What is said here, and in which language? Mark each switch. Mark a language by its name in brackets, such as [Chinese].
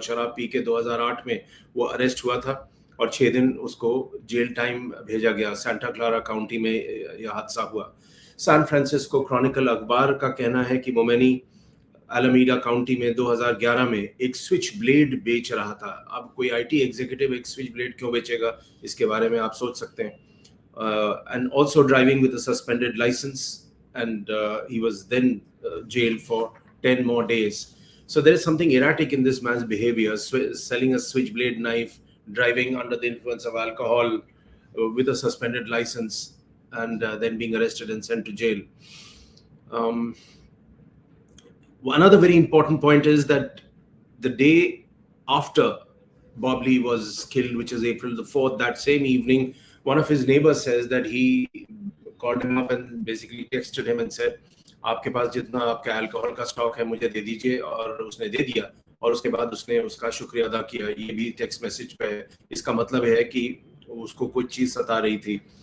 [Hindi] शराब पी के 2008 में वो अरेस्ट हुआ था और 6 दिन उसको जेल टाइम भेजा गया। सेंटा क्लारा काउंटी में यह हादसा हुआ। सैन फ्रांसिस्को क्रॉनिकल अखबार का कहना है कि मोमेनी एलामीडा काउंटी में 2011 में एक स्विच ब्लेड बेच रहा था। अब कोई IT एग्जीक्यूटिव एक स्विच ब्लेड क्यों बेचेगा, इसके बारे में आप सोच सकते हैं। [English] and also driving with a suspended license, and he was then jailed for 10 more days। So there is something erratic in this man's behavior, selling a switchblade knife, driving under the influence of alcohol with a suspended license, and then being arrested and sent to jail। Um, Another very important point is that the day after Bob Lee was killed, which is April the 4th, that same evening, one of his neighbors says that he called him up and basically texted him and said, [Hindi] आपके पास जितना आपका alcohol का stock है मुझे दे दीजिए, और उसने दे दिया और उसके बाद उसने उसका शुक्रिया अदा किया। ये भी टेक्स्ट मैसेज पे है। इसका मतलब है कि उसको कुछ चीज़ सता रही थी।